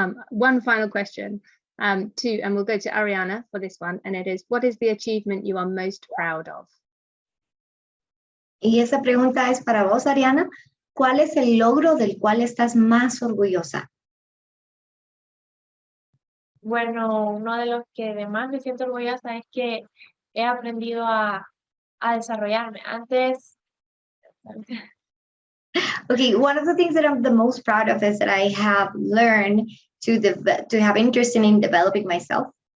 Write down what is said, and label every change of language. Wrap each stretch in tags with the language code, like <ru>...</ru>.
<en>One final question, and we'll go to Ariana for this one, and it is, what is the achievement you are most proud of?</en> <es>Y esa pregunta es para vos, Ariana. ¿Cuál es el logro del cual estás más orgullosa? Bueno, uno de los que además me siento orgullosa es que he aprendido a desarrollarme. Antes,</es> <en>Okay, one of the things that I'm the most proud of is that I have learned to have interest in developing myself.</en>